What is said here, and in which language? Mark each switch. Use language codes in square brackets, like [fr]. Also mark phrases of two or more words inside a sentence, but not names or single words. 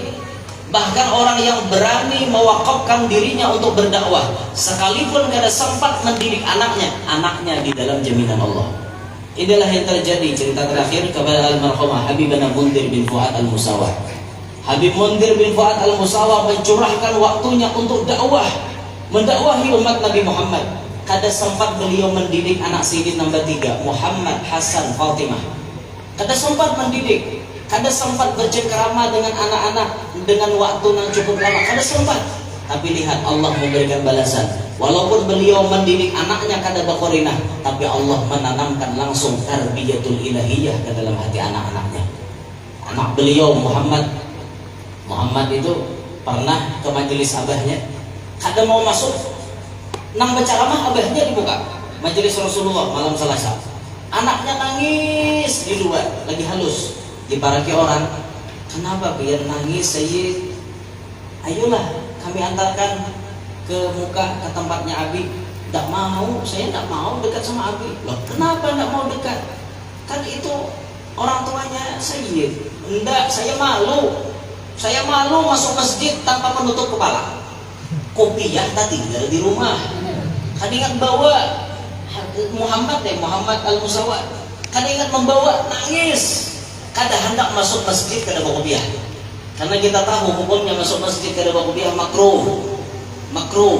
[id] Bahkan orang yang berani mewakafkan dirinya untuk berdakwah, sekalipun kada sempat mendidik anaknya di dalam jaminan Allah. Inilah yang terjadi cerita terakhir kepada almarhumah Habibana Mundir bin Fuad Al-Musawah. Habib Mundir bin Fuad Al-Musawah mencurahkan waktunya untuk dakwah, mendakwahi umat Nabi Muhammad. Kada sempat beliau mendidik anak Sayyidin nombor 3 Muhammad Hasan Fatimah. Kada sempat mendidik, kada sempat bercengkerama dengan anak-anak dengan waktu yang cukup lama, kada sempat. Tapi lihat Allah memberikan balasan. Walaupun beliau mendidik anaknya kada bakorinah, tapi Allah menanamkan langsung [ar] tarbiyatul ilahiyah [id] ke dalam hati anak-anaknya. Anak beliau Muhammad itu pernah ke majelis abahnya, kada mau masuk, nang berceramah abahnya dibuka majelis Rasulullah malam Selasa. [bjn] Anaknya nangis di luar, lagi halus, diparaki orang. [id] Kenapa biar nangis Sayyid? Ayolah kami antarkan ke muka ke tempatnya Abi. Tidak mau, saya tidak mau dekat sama Abi. Loh, kenapa tidak mau dekat? Kan itu orang tuanya Sayyid. Enggak, saya malu. Saya malu masuk masjid tanpa menutup kepala. Kopiah tadi tinggal di rumah. Kan ingat bawa Muhammad Al-Musawah. Kan ingat membawa, nangis. Kada hendak masuk masjid kada bawa kopiah. Karena kita tahu hukumnya masuk masjid kada bawa kopiah makruh.